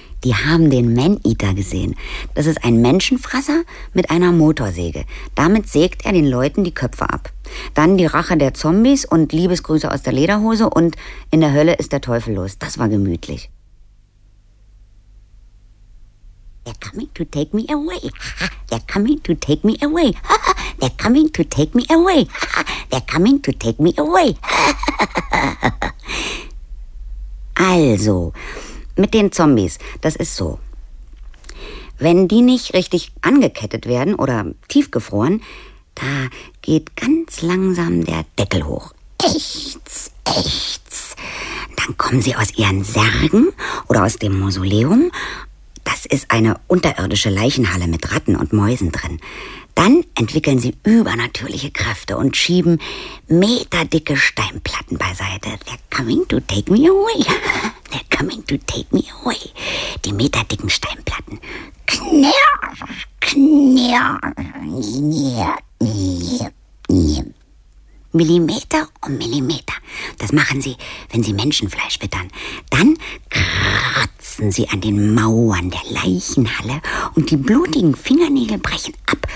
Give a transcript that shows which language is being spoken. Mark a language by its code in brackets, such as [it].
[de] Die haben den Maneater gesehen. Das ist ein Menschenfresser mit einer Motorsäge. Damit sägt er den Leuten die Köpfe ab. Dann die Rache der Zombies und Liebesgrüße aus der Lederhose und in der Hölle ist der Teufel los. Das war gemütlich. [en] They're coming to take me away. They're coming to take me away. They're coming to take me away. They're coming to take me away. [de] Also, mit den Zombies, das ist so. Wenn die nicht richtig angekettet werden oder tiefgefroren, da geht ganz langsam der Deckel hoch. Echts, echts. Dann kommen sie aus ihren Särgen oder aus dem Mausoleum. Das ist eine unterirdische Leichenhalle mit Ratten und Mäusen drin. Dann entwickeln sie übernatürliche Kräfte und schieben meterdicke Steinplatten beiseite. [en] They're coming to take me away. They're coming to take me away. [de] Die meterdicken Steinplatten. Knirr, knirr, knirr, knirr. Millimeter um Millimeter. Das machen sie, wenn sie Menschenfleisch wittern. Dann kratzen sie an den Mauern der Leichenhalle und die blutigen Fingernägel brechen ab.